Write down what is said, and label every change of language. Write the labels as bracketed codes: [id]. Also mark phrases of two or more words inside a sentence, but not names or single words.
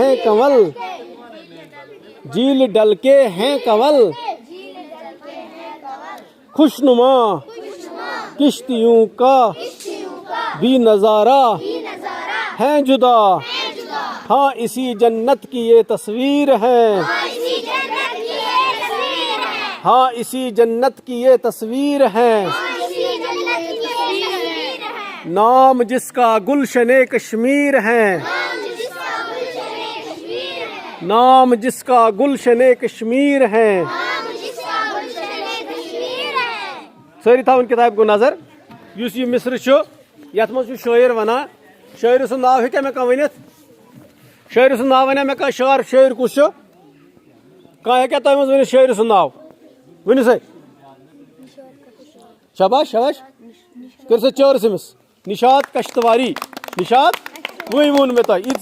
[ur] ہیں کنول خوشنما کشتیوں کا بھی نظارہ ہے جدا ہاں اسی جنت کی یہ تصویر ہے نام جس کا گلشن کشمیر ہے [ks] سٲری تھاوٕنۍ کِتابہِ کُن نظر یُس یہِ مصرٕ چھُ یتھ منٛز چھُ شٲعر ونان شٲعرٕ سُنٛد ناو ہیٚکیٛاہ مےٚ کانٛہہ ؤنِتھ شٲعرٕ سُنٛد ناو ونیٛا مےٚ کانٛہہ شٲعر کُس چھُ کانٛہہ ہیٚکیٛاہ تۄہہِ منٛز ؤنِتھ شٲعرٕ سُنٛد ناو ؤنِو سا شاباش کٔرِو سا چٲرٕس أمِس نشاط کشتواری وۄنۍ ووٚن مےٚ تۄہہِ ییٖتسٕے